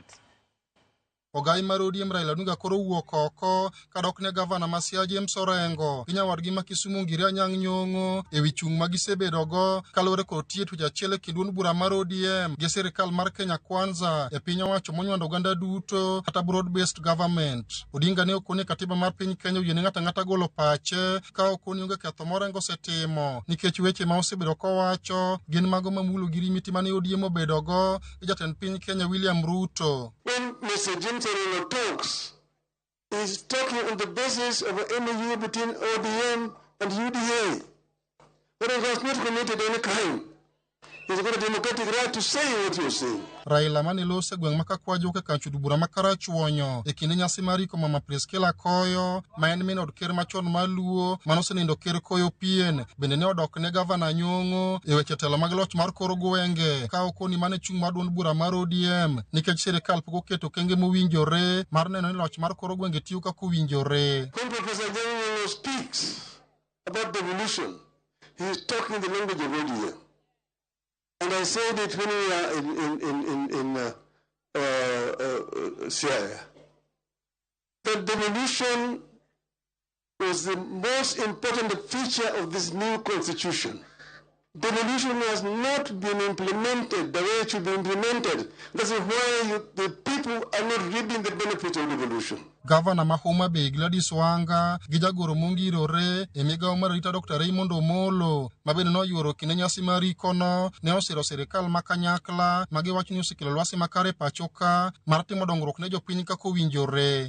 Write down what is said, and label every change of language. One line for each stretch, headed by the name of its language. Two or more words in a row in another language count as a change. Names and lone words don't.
Luo (Kenya and Tanzania): Ogai mar ODM Raila Odinga koro wuok oko kadok ne gavana ma Siaya Orengo gi nyawadgi ma Kisumu Ngire Anyang' Nyong'o ewi chung' ma gisebedogo kaluwore kod tiyo twech achiel e kind duond bura mar ODM gi sirikal mar Kenya Kwanza e piny owacho monywando oganda duto kata
English: broad-based government.
Luo (Kenya and Tanzania): Odinga ne okone katiba mar piny Kenya oyiene ng'ata ng'ata golo pache ka okoni onge ketho morengo osetimo nikech weche ma osebedo kowacho gin mago mamulo gi rimiti mane ODM obedogo gi jatend piny Kenya William Ruto.
English: When Mr. Raila talks, he's talking on the basis of an MOU between ODM and UDA. Orengo has not committed any crime. He's got a democratic right to say what you're saying.
Luo (Kenya and Tanzania): Raila mane lose gweng' makakwajo ke kanchud bura makarachuonyo e kinde nyasi mar iko mama Priskila Koyo ma en min od ker machon maluo manosenindo ker Koyo pien bende ne odok ne gavana Nyong'o e weche telo mag loch mar kor gwenge ka okoni mane chung' mar duond bura mar ODM nikech sirikal pok oketo kenge mowinjore mar neno ni loch mar kor gwenge tiyo kaka owinjore.
English: When Professor Nyong'o speaks about devolution, he is talking the language of ODM. And I said it when we were in Siaya. The devolution was the most important feature of this new constitution. Devolution has not been implemented the way it should be implemented. That's why the people are not reaping the benefits of devolution.
Luo (Kenya and Tanzania): Gavana ma Homa Bay Gladys Wanga gi jagoro mongirore e migawo mar rita Dr. Raymond Omolo ma bende noyuoro kinde nyasi mar ikono ne osiro sirikal ma kanyakla ma giwacho ni osekelo lwasi makare pachoka mar timo dongruok ne jopiny kaka owinjore.